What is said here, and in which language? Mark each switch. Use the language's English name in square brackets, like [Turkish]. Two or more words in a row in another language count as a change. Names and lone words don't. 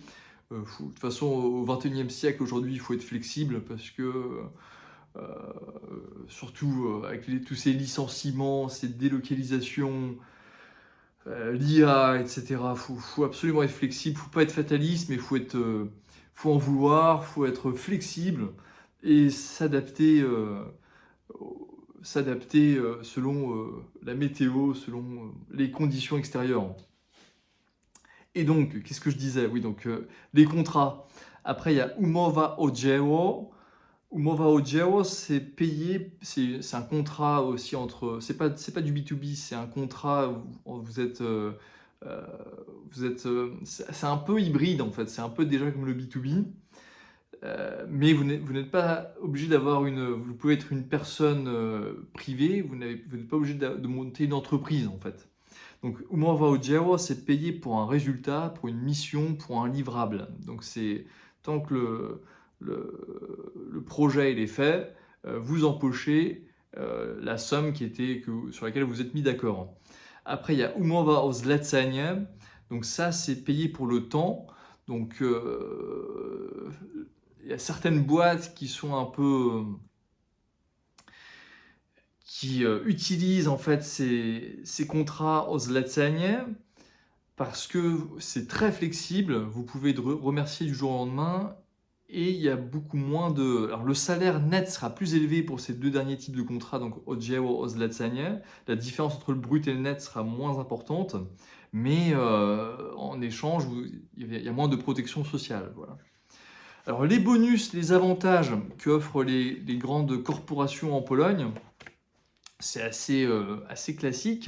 [French] De toute façon, au XXIe siècle, aujourd'hui, il faut être flexible parce que, surtout avec tous ces licenciements, ces délocalisations, l'IA, etc., faut absolument être flexible, faut pas être fataliste, mais faut en vouloir, faut être flexible et s'adapter selon la météo, selon les conditions extérieures. Et donc, qu'est-ce que je disais? Oui, donc les contrats. Après, il y a [Polish] umowa o dzieło. Umowa o dzieło, [French] c'est payé, c'est un contrat aussi entre. C'est pas du B2B, c'est un contrat où c'est un peu hybride en fait, c'est un peu déjà comme le B2B. Mais vous n'êtes pas obligé d'avoir vous pouvez être une personne privée, vous n'êtes pas obligé de monter une entreprise en fait. Donc, [Polish] umowa o dzieło, [French] c'est payé pour un résultat, pour une mission, pour un livrable. Donc, c'est tant que le projet il est fait, vous empochez la somme sur laquelle vous êtes mis d'accord. Après, il y a [Polish] umowa o zlecenie. [French] Donc ça, c'est payé pour le temps. Donc, il y a certaines boîtes qui sont un peu qui utilisent en fait ces contrats [Polish] o zlecenie [French] parce que c'est très flexible. Vous pouvez remercier du jour au lendemain et il y a beaucoup moins de. Alors, le salaire net sera plus élevé pour ces deux derniers types de contrats, donc [Polish] o dzieło, o zlecenie. [French] La différence entre le brut et le net sera moins importante, mais en échange, il y a moins de protection sociale. Voilà. Alors, les bonus, les avantages qu'offrent les grandes corporations en Pologne, c'est assez classique.